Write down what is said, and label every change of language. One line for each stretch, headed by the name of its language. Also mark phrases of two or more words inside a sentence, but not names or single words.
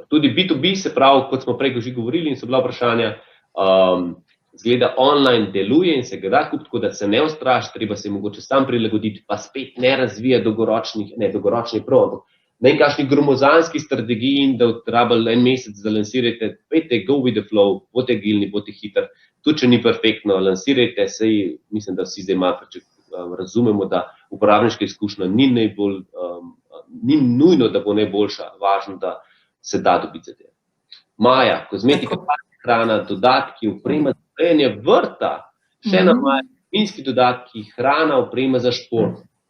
Slovenian: Tudi B2B, se pravi, kot smo prej že govorili in so bila vprašanja, zgleda online deluje in se ga da kupiti, tako da se ne ustraši, treba se mogoče sam prilagoditi, pa spet ne razvija dolgoročnih prav, ne kakšnih gromozanskih strategij in da rabili en mesec, da lansirate, pejte,
English: go with the flow,
Slovenian: bodite agilni, bodite hiter, tudi če ni perfektno, lansirajte, sej mislim, da vsi zdaj malo razumemo, da uporabniška izkušnja ni najbolj, ni nujno, da bo najboljša, važno, da se da dobiti za te. Maja, kozmetika, hrana, dodatki, oprema za urejanje vrta, še ena Maja, vinski dodatki, hrana, oprema za šport.